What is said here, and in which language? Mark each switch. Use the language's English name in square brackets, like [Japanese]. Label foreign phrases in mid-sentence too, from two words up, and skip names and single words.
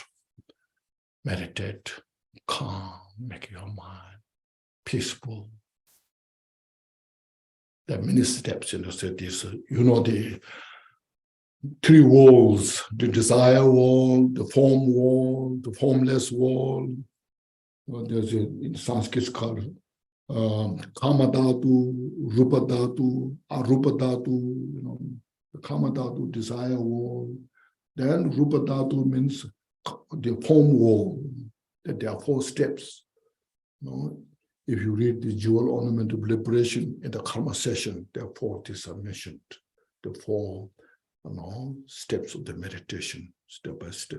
[English] Meditate, calm, make your mind peaceful. There are many steps in this. The 3 walls, the desire wall, the form wall, the formless wall. There's in Sanskrit it's called [Sanskrit] Kama Dhatu, Rupa Dhatu, Arupa Dhatu, [English] the [Sanskrit] Kama Dhatu, [English] desire wall. Then [Sanskrit] Rupa Dhatu [English] means the form wall, that there are 4 steps. If you read the jewel ornament of liberation in the karma session, there are 4 things are mentioned. The 4 steps of the meditation, step by step.